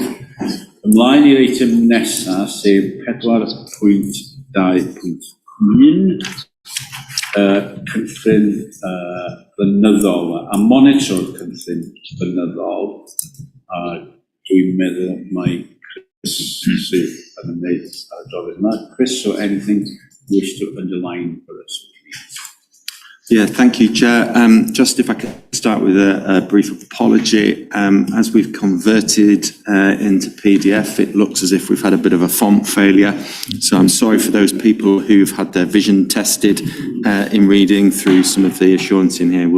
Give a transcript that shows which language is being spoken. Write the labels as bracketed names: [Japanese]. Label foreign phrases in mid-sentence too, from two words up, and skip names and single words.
[Welsh] Ymlaen i'r eitem nesaf, sef 4.2.1, cynllun blynyddol a monitro'r cynllun blynyddol. Dwi'n meddwl mai Chris sydd yn ymwneud â'r adroddiad yma. Chris, [English] so anything you wish to underline for us? Yeah, thank you, Chair. Just if I could start with a brief apology. As we've converted into PDF, it looks as if we've had a bit of a font failure. So I'm sorry for those people who've had their vision tested in reading through some of the assurance in here.